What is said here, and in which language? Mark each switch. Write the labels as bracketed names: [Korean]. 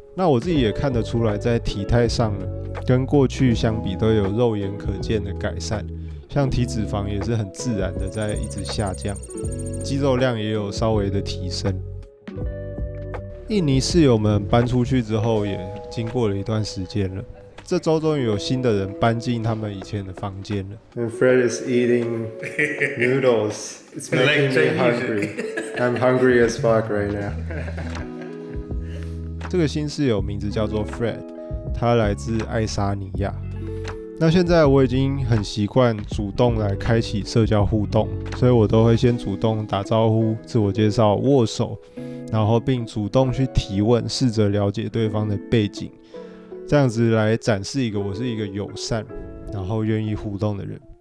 [Chinese] 那我自己也看得出来，在体态上呢，跟过去相比都有肉眼可见的改善，像体脂肪也是很自然的在一直下降，肌肉量也有稍微的提升。印尼室友们搬出去之后，也经过了一段时间了。这周终于有新的人搬进他们以前的房间了。 [English] And Fred is eating noodles. It's making me hungry. I'm hungry as fuck right now. [Chinese] 这个新室友名字叫做 Fred， 他来自爱沙尼亚。那现在我已经很习惯主动来开启社交互动，所以我都会先主动打招呼、自我介绍、握手，然后并主动去提问，试着了解对方的背景，这样子来展示一个我是一个友善，然后愿意互动的人。